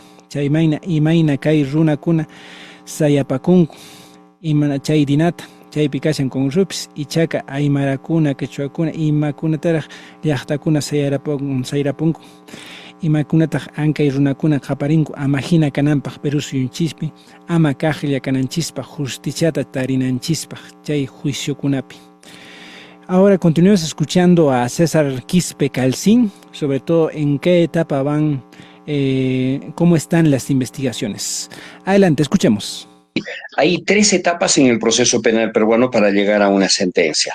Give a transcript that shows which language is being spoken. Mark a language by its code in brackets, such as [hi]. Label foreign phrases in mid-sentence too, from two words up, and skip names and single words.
[qu] Chaymayna imayna kay runakuna sayapakunku, imana chay dinata, chaypi kashan kunrupis, ichaqa aymarakuna, quechuakuna, imakunataraq llaqtakuna sayrapunku, imakunataq ankay runakuna qaparinku ama hina kananpaq Perú suyunchispi, ama kaqlla kananchispaq, justiciata tarinanchispaq chay juiciokunapi. [es] Ahora continuamos escuchando a César Quispe Calcín, sobre todo en qué etapa van, cómo están las investigaciones. Adelante, escuchemos. Hay 3 etapas en el proceso penal peruano para llegar a una sentencia.